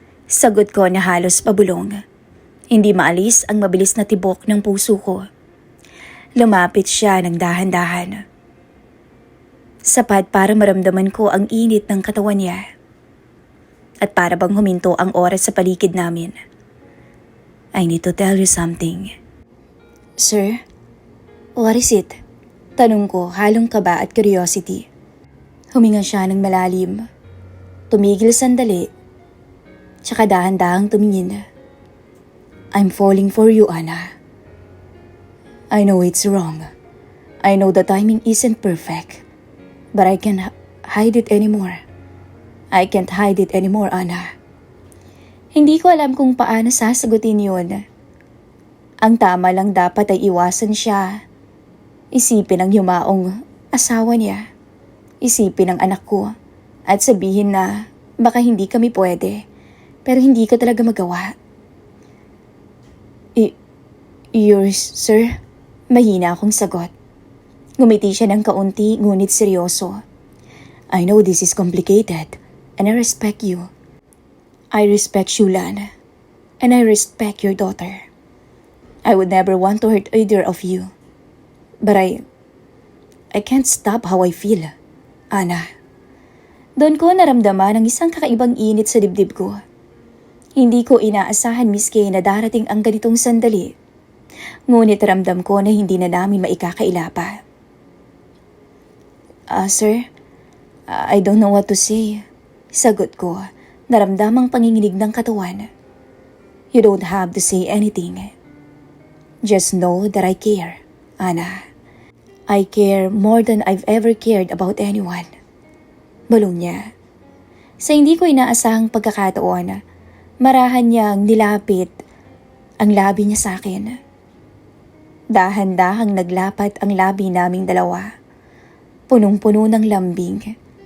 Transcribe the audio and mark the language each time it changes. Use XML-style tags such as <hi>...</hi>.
<tl>Sagot ko na halos pabulong. Hindi maalis ang mabilis na tibok ng puso ko. Lumapit siya ng dahan-dahan. Sapat para maramdaman ko ang init ng katawan niya. At para bang huminto ang oras sa paligid namin.</tl> <en>"I need to tell you something." "Sir, what is it?"</en> <tl>Tanong ko, halong kaba at curiosity. Huminga siya ng malalim. Tumigil sandali. Tsaka dahan-dahang tumingin.</tl> <en>"I'm falling for you, Ana. I know it's wrong. I know the timing isn't perfect. But I can't hide it anymore. I can't hide it anymore, Ana."</en> <tl>Hindi ko alam kung paano sasagutin yun. Ang tama lang dapat ay iwasan siya. Isipin ang yumaong asawa niya. Isipin ang anak ko. At sabihin na baka hindi kami pwede. Pero hindi ko talaga magawa.</tl> <en>Yours, sir?"</en> <tl>Mahina akong sagot. Ngumiti siya ng kaunti ngunit seryoso.</tl> <en>"I know this is complicated and I respect you. I respect Shulan and I respect your daughter. I would never want to hurt either of you. But I can't stop how I feel, Ana."</en> <tl>Doon ko naramdaman ang isang kakaibang init sa dibdib ko. Hindi ko inaasahan, Miss Kay, na darating ang ganitong sandali. Ngunit ramdam ko na hindi na namin maikakaila pa.</tl> <en>Sir, I don't know what to say."</en> <tl>Sagot ko, naramdamang panginginig ng katawan.</tl> <en>"You don't have to say anything. Just know that I care, Ana. I care more than I've ever cared about anyone."</en> <tl>Bulong niya. Sa hindi ko inaasahang pagkakataon, marahan niyang nilapit ang labi niya sa akin. Dahan-dahang naglapat ang labi naming dalawa. Punong-puno ng lambing.</tl>